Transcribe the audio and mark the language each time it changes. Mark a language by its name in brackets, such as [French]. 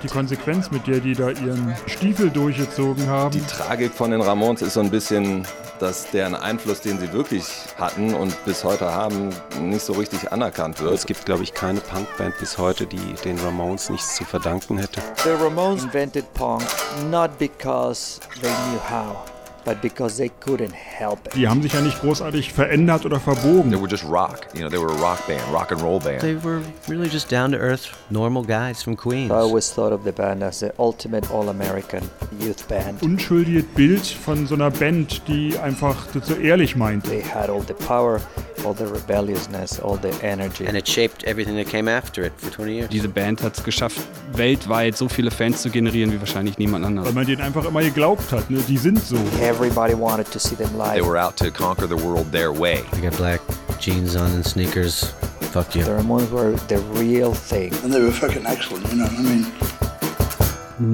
[German] Die Konsequenz, mit der die da ihren Stiefel durchgezogen haben. Die Tragik von den Ramones ist so ein bisschen, dass deren Einfluss, den sie wirklich hatten und bis heute haben, nicht so richtig anerkannt wird. Es gibt, glaube ich, keine Punkband bis heute, die den Ramones nichts zu verdanken hätte. [English] The Ramones invented punk not because they knew how. But because they couldn't help it. [German] Die haben sich ja nicht großartig verändert oder verbogen. [English] They were just rock, you know, they were a rock band, rock and roll band. They were really just down to earth, normal guys from Queens. I always thought of the band as the ultimate all-American youth band. [German] Unschuldiges Bild von so einer Band, die einfach das so ehrlich meint. [English] They had all the power, all the rebelliousness, all the energy. And it shaped everything that came after it for 20 years. [German] Diese Band hat es geschafft, weltweit so viele Fans zu generieren wie wahrscheinlich niemand anderes. Weil man denen einfach immer geglaubt hat, ne? Die sind so. [English] Everybody wanted to see them live. They were out to conquer the world their way. I got black jeans on and sneakers. Fuck you. The Ramones were the real thing. And they were fucking excellent, you know what I mean?